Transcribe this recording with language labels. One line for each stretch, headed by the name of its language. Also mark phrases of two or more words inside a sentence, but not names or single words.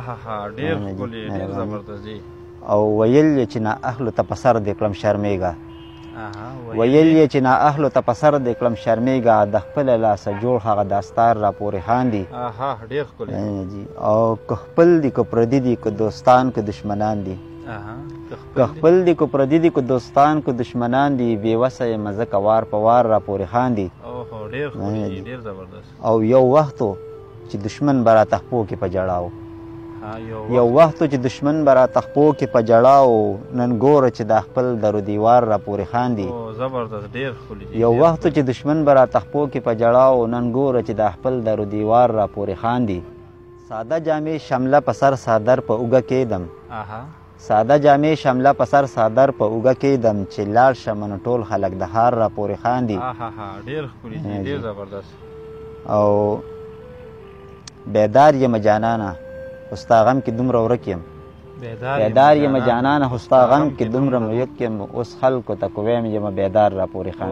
Pashto: او ویل یې چې نا اهلو ته په سر دې کړم شرمېږه ویل یې چې نا اهلو ته په سر دې کړم شرمېږه د خپله لاسه جوړ هغه داستار را پورې خاندي او که خپل دي که پردي دي که دوستان که دشمنان دي که خپل دي که پردي دي که دوستان که دشمنان دي بې وسه یم ځکه وار په وار را پورې خاندي اوهو ډېر ښکلي ډېر زبردست. او یو وخت چې دشمن به راته خپو کې په ژړا و. یو وخت چې دشمن به راته خپو کې په ژړا و، نن ګوره چې دا خپل در و دیوار را پورې خاندي. زبردست ډېر ښکلي. یو وخت چې دشمن به راته خپو کې په ژړا و، نن ګوره چې دا خپل در و دیوار را پورې خاندي. ساده جامې شمله په سر صادر په اوږه کېدم، ساده جامې شمله په سر صادر په اوږه کېدم، چې لاړ شم نو ټول خلک د هار را پورې خاندي. ډېر ښکلي ډېر زبردست. او بیدار یم جانانه خو ستا غم کې دومره ورک یم، بیدار یم جانانه خو ستا غم کې دومره ورک یم، اوس خلکو ته کویم یم بیدار را پورې خاندي.